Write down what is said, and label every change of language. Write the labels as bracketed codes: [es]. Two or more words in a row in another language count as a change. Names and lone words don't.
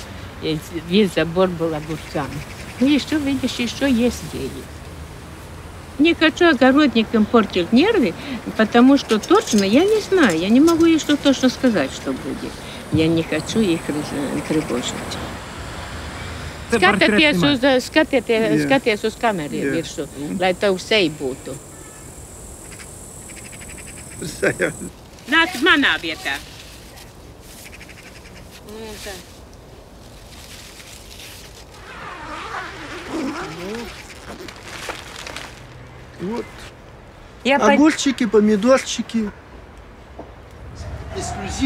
[ru] Весь забор был огурцами. Ну еще, видишь, еще есть деньги. Не хочу огородникам портить нервы, потому что точно, я не знаю, я не могу еще точно сказать, что будет. Я не хочу их тревожить. [lv] Skaties uz kameru virsū, lai tavu seju būtu. Nāc uz manā vietā. [ru] Вот. Огурчики, помидорчики. Эксклюзив.